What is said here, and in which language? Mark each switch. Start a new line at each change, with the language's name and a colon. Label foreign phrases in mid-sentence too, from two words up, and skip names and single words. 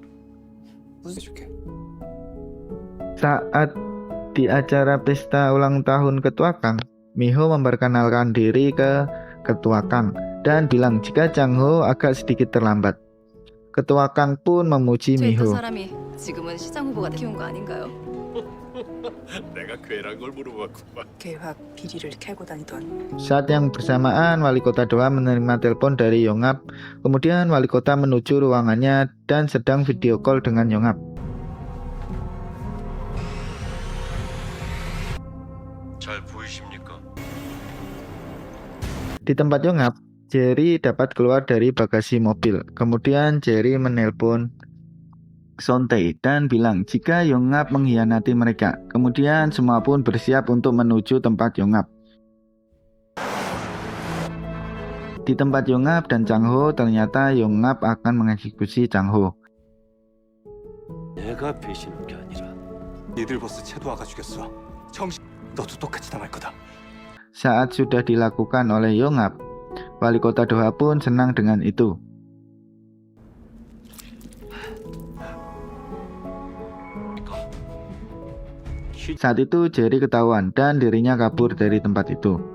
Korean: 해줄게.
Indonesian: Saat di acara pesta ulang tahun Ketua Kang, Miho memperkenalkan diri ke Ketua Kang dan bilang jika Chang Ho agak sedikit terlambat. Ketua Kang pun memuji
Korean: 저
Indonesian: Miho.
Korean: 있던 사람이 지금은 시장 후보가 키운 거 아닌가요? 내가 괴란 걸 물어봤구만. 계획 비리를 캐고 다니던
Indonesian: Saat yang bersamaan, wali kota Doha menerima telepon dari Yongap. Kemudian wali kota menuju ruangannya dan sedang
English: video call
Indonesian: dengan Yongap.
Korean: 잘 보이십니까?
Indonesian: Di tempat Yongap, Jerry dapat keluar dari bagasi mobil. Kemudian Jerry menelpon Sontae dan bilang jika Yongap mengkhianati mereka. Kemudian semua pun bersiap untuk menuju tempat Yongap. Di tempat Yongap dan Chang Ho, ternyata Yongap akan mengeksekusi Chang Ho.
Korean: 내가 배신한 게 아니라 니들 보스 채도아가 죽였어. 정신. 너도 똑같이 당할 거다.
Indonesian: Saat sudah dilakukan oleh Yongap, wali kota Doha pun senang dengan itu. Saat itu Jerry ketahuan dan dirinya kabur dari tempat itu.